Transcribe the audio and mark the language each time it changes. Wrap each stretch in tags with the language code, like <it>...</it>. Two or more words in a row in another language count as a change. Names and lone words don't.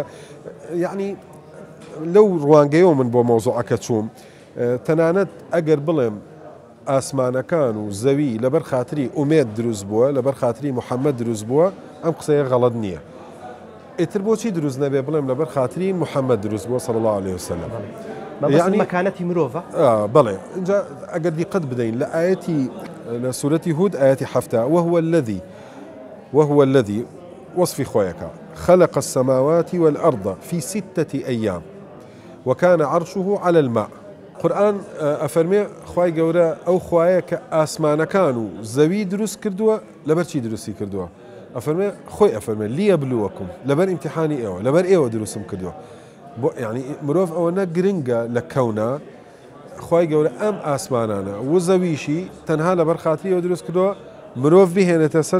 <ckb>یعنی لەو ڕوانگەیەوە من بۆ مەوزوعەکە چووم تەنانەت ئەگەر بڵێم ئاسمانەکان و زەوی لەبەر خاتری ئومێد دروست بووە لەبەر خاتری محەممەد دروست بووە ئەم قسەیە غەڵەت نییە. ئیتر بۆچی دروست نەبێ بڵێم لەبەر خاتری محەممەد دروست بووە</ckb> <ar>صلی الله عليه وسلم</ar> <ckb>یعنی مەکانەتی مرۆڤە بەڵێ اینجا ئەگەر دیقەت بدەین لە ئاەتی لە سورەتی هود ئاەتی هەفتە</ckb> <ar>وهو الذي</ar> <ckb>وصفی خۆیەکە</ckb> <ar>خلق السماوات والأرض في 6 أيام وكان عرشه على الماء.</ar> <ckb>قورآن ئەفەرمێ خوای گەورە ئەو خوایە کە ئاسمانەکان و زەوی دروست کردووە لەبەر چی دروستی کردووە؟ ئەفەرمێ خۆی ئەفەرمێ لیەبلووەکم لەبەر ئیمتیحانی ئێوە لەبەر ئێوە دروستم کردووە. يعني مرۆڤ ئەوەنە گرنگە لە کەونە خی گەورە ئەم ئاسمانانە و زەویشی تەنها لەبەر خاتریەوە دروست کردەوە مرۆڤ بهێنێتە سەر</ckb>